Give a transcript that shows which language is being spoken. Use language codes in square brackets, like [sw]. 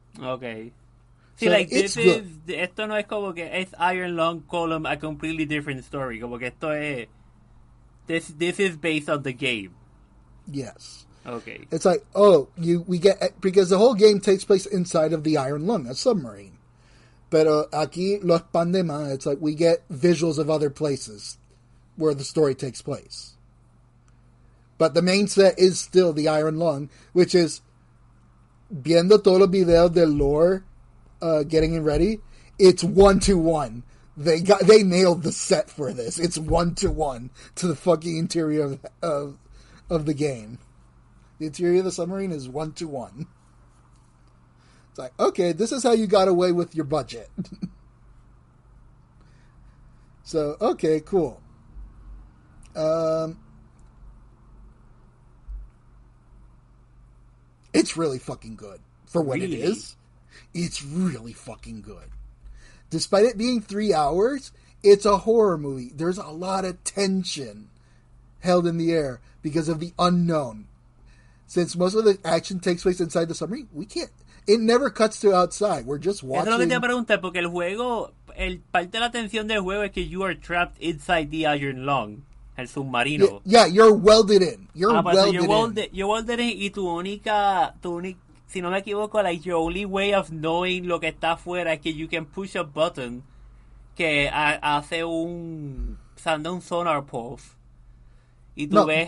[en] Okay. See, so [es] esto no es como que es [en] Iron Lung column, a completely different story. [es] Como que esto es, [en] this is based on the game. Yes. Okay. It's like, we get, because the whole game takes place inside of the Iron Lung, a submarine. [es] Pero aquí lo expande más. [en] It's like we get visuals of other places where the story takes place. But the main set is still the Iron Lung, which is [es] viendo todos los videos del lore, [en] getting it ready. It's 1-to-1. They nailed the set for this. It's 1-to-1 to the fucking interior of the game. The interior of the submarine is 1-to-1. It's like, okay, this is how you got away with your budget. So, okay, cool. It's really fucking good for what it is. It's really fucking good. Despite it being 3 hours, it's a horror movie. There's a lot of tension held in the air because of the unknown. Since most of the action takes place inside the submarine, it never cuts to outside. We're just watching. [es] Eso es lo que te iba a preguntar, porque el juego, parte de la atención del juego es que [en] you are trapped inside the Iron Lung, [es] el submarino. [en] Yeah, you're welded in. You're welded in [es] y tu única, si no me equivoco, [en] like your only way of knowing [es] lo que está afuera es que [en] you can push a button [es] que hace un [en] sonar pulse. [es] Y tú ves